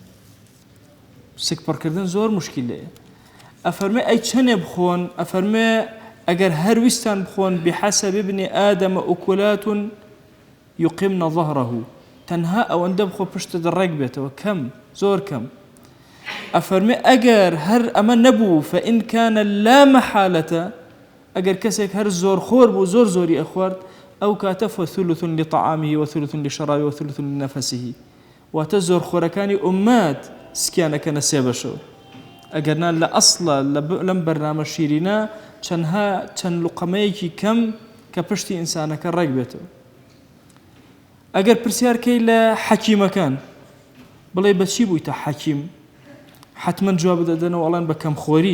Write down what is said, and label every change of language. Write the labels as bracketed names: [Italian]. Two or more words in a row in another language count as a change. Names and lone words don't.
[Central Kurdish] سک پڕکردن زۆر مشکلەیە. ئەفەرمێ ئەی چەنێ بخۆن؟ ئەفەرمێ ئەگەر هەر ویستان بخۆن [Arabic] بحەسەب ابن ئادەمە ئوکولات یقیمن ظهره، [Central Kurdish] تەنها ئەوەندە بخۆ پشتت ڕێک بێتەوە، کەم، زۆر کەم. ئەفەرمێ ئەگەر هەر ئەمە نەبوو [Arabic] فإن كان لا محالة، [Central Kurdish] ئەگەر کەسێک هەر زۆر خۆر بوو زۆر زۆری ئەخوارد، ئەو کاتە [Arabic] فثلث لطعامه وثلث لشرابه وثلث لنفسه، [Central Kurdish] واتە زۆر خۆرەکانی ئومەت سکیانەکەنە سێ بەشەوە. ئەگەرنا لە ئەسڵە لەم بەرنامە شیرینە چەند لوقەمەیەکی کەم کە پشتی ئینسانەکە ڕێک بێتەوە. ئەگەر پرسیارکەی لە حەکیمەکان بڵێ بەچی بوویتە حەکیم، حتمما جواب دەدەنەوە ئەڵێن بە کەمخۆری.